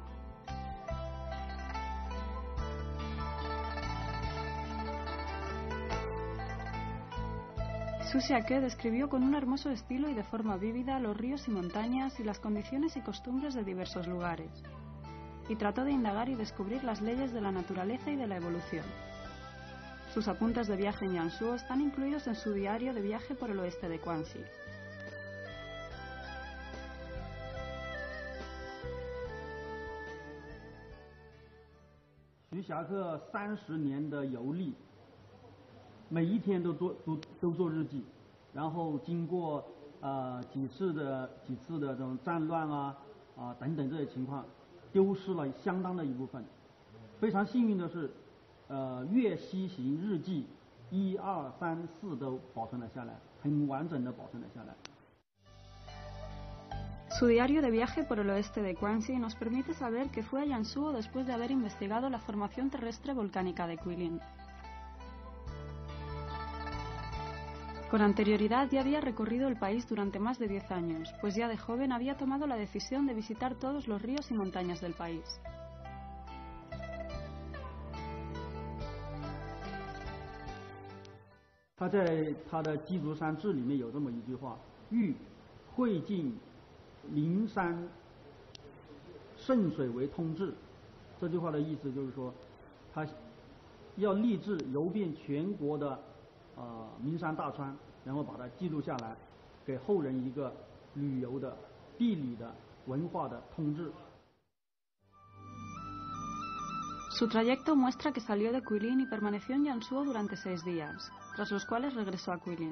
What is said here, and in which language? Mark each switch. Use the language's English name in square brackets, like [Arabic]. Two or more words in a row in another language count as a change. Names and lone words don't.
[Spanish] Xu Xiake describió con un hermoso estilo y de forma vívida los ríos y montañas y las condiciones y costumbres de diversos lugares, y trató de indagar y descubrir las leyes de la naturaleza y de la evolución. Sus apuntes de viaje en Yangshuo están incluidos en su diario de viaje por el oeste de Guangxi. [Chinese] Xu Xiake 30 年的游历，每一天都做日记，然后经过几次的这种战乱等等这些情况，丢失了相当的一部分。非常幸运的是，粤西行日记1、2、3、4都保存了下来，很完整的保存了下来。 [Spanish] Su diario de viaje por el oeste de Guangxi nos permite saber que fue a Yangshuo después de haber investigado la formación terrestre volcánica de Guilin. Con anterioridad ya había recorrido el país durante más de 10 años, pues ya de joven había tomado la decisión de visitar todos los ríos y montañas del país. [Chinese] 他在他的《祭足山志》里面有这么一句话：“欲会尽灵山圣水为通志。” 这句话的意思就是说，他要立志游遍全国的名山大川，然后把它记录下来，给后人一个旅游的、地理的、文化的通志。 [Spanish] Su trayecto muestra que salió de Cuilín y permaneció en Yanshuo durante 6 días, tras los cuales regresó a Cuilín.